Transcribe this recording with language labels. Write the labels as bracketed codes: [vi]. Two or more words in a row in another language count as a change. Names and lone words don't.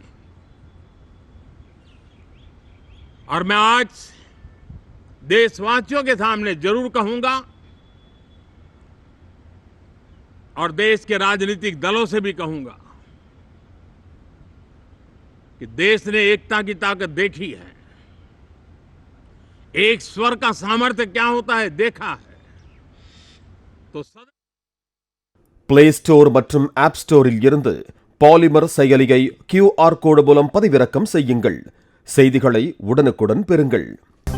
[hi] और मैं आज देशवासियों के सामने जरूर कहूंगा और देश के राजनीतिक दलों से भी कहूंगा कि देश ने एकता की ताकत देखी है, एक स्वर का सामर्थ्य क्या होता है देखा है। तो [ta] பிளே ஸ்டோர் மற்றும் ஆப் ஸ்டோரில் இருந்து பாலிமர் செயலியை QR கோடு மூலம் பதிவிறக்கம் செய்யுங்கள். செய்திகளை உடனுக்குடன் பெறுங்கள்.